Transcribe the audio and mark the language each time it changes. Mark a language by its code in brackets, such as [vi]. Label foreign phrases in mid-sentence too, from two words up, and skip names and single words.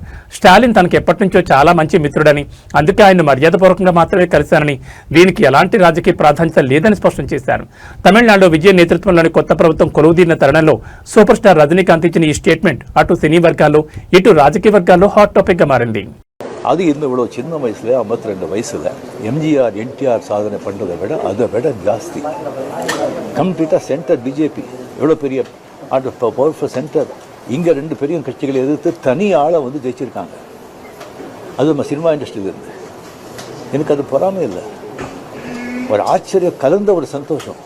[te] స్టాలిన్ తనకు ఎప్పటి నుంచో చాలా మంచి మిత్రుడని, అందుకే ఆయన మర్యాదపూర్వకంగా మాత్రమే కలిశానని, దీనికి ఎలాంటి రాజకీయ ప్రాధాన్యత లేదని స్పష్టం చేశారు. తమిళనాడులో విజయ్ నేతృత్వంలోని కొత్త ప్రభుత్వం కొలువుదీరిన తరుణంలో [en] super star [te] రజనీకాంత్ ఇచ్చిన ఈ స్టేట్మెంట్ అటు సినీ వర్గాల్లో ఇటు రాజకీయ వర్గాల్లో [en] hot topic [te] గా మారింది. [ta] அது இன்னும் இவ்வளோ சின்ன வயசில் 52 வயசில் எம்ஜிஆர் என்டிஆர் சாதனை பண்ணுறதை விட அதை விட ஜாஸ்தி கம்ப்ளீட்டாக சென்டர் பிஜேபி எவ்வளோ பெரிய [en] powerful center [ta] இங்கே 2 பெரிய கட்சிகளை எதிர்த்து தனி ஆளை வந்து ஜெயிச்சிருக்காங்க. அது நம்ம [en] cinema industry [ta] இருந்து எனக்கு அது பொறாமை இல்லை, ஒரு ஆச்சரியம் கலந்த ஒரு சந்தோஷம்.